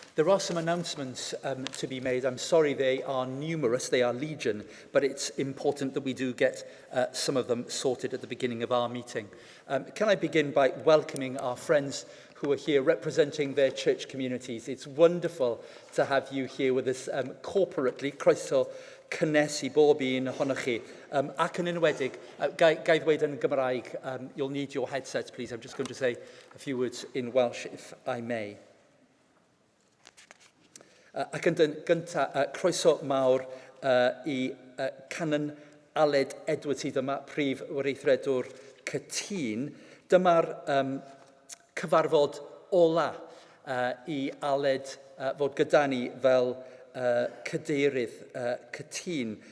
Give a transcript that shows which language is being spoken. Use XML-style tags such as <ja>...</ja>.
<en>There are some announcements to be made. I'm sorry they are numerous, they are legion, but it's important that we do get some of them sorted at the beginning of our meeting. Can I begin by welcoming our friends who are here representing their church communities? It's wonderful to have you here with us corporately.</en> <cy>Croeso cynnes I bob un ohonoch chi. Ac yn enwedig, gai ddweud yn Gymraeg,</cy> <en>you'll need your headsets, please. I'm just going to say a few words in Welsh, if I may.</en> <cy>Ac yn gyntaf, croeso mawr I Canon Aled Edwards sydd yma, prif weithredwr cytun. Dyma'r cyfarfod ola I Aled fod gyda ni fel cadeirydd cytun.</cy>